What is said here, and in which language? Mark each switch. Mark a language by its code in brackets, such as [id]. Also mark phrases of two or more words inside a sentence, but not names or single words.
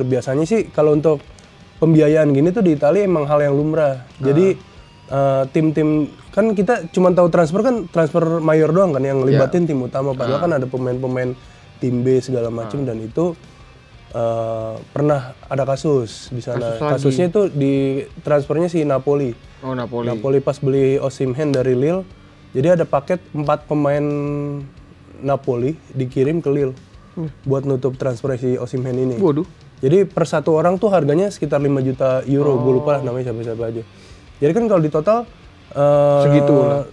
[id] Biasanya sih kalau untuk pembiayaan gini tuh di Italia emang hal yang lumrah. Jadi tim-tim kan kita cuma tahu transfer mayor doang kan yang ngelibatin tim utama. Padahal kan ada pemain-pemain tim B segala macam dan itu pernah ada kasus di sana. Kasusnya itu di transfernya si Napoli. Oh, Napoli. Napoli pas beli Osimhen dari Lille. Jadi ada paket 4 pemain Napoli dikirim ke Lille buat nutup transfer si Osimhen ini. Waduh. Jadi per satu orang tuh harganya sekitar 5 juta euro. Gue lupa lah namanya siapa-siapa aja. Jadi kan kalau di total segitu lah.